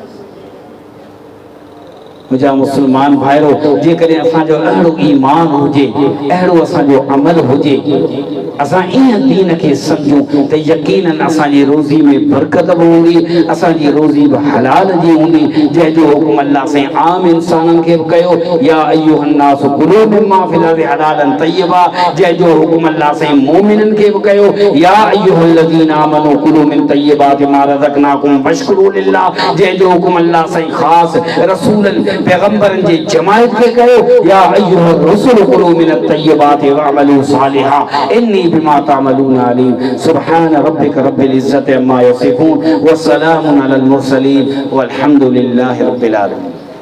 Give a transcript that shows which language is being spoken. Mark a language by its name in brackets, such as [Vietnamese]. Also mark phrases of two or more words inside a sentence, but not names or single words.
[Sindhi] मुंहिंजा मुस्लमान भाइरो, जेकॾहिं असांजो अहिड़ो ईमान हुजे, अहिड़ो असांजो अमल हुजे, असां ईअं दीन खे सम्झूं त यकीनन असांजी रोज़ी में बरकत बि हूंदी, असांजी रोज़ी बि हलाल जी हूंदी, जंहिंजो हुकुम अल्लाह साईं आम इंसाननि खे बि कयो, [Arabic] يا أيها الناس كلوا مما في الأرض حلالا طيبا, [Sindhi] जंहिंजो हुकुम अल्लाह साईं मोमिननि खे बि कयो, [Arabic] يا أيها الذين آمنوا كلوا من طيبات ما رزقناكم واشكروا لله, [Sindhi] जंहिंजो हुकुम अल्लाह साईं ख़ासि रसूलनि पैगंबरन जी जमायत के कहो [Arabic] يا أيها الرسل كلوا من الطيبات واعملوا صالحا إني بما تعملون عليم. سبحان ربك رب العزة عما يصفون وسلام على المرسلين والحمد لله رب العالمين.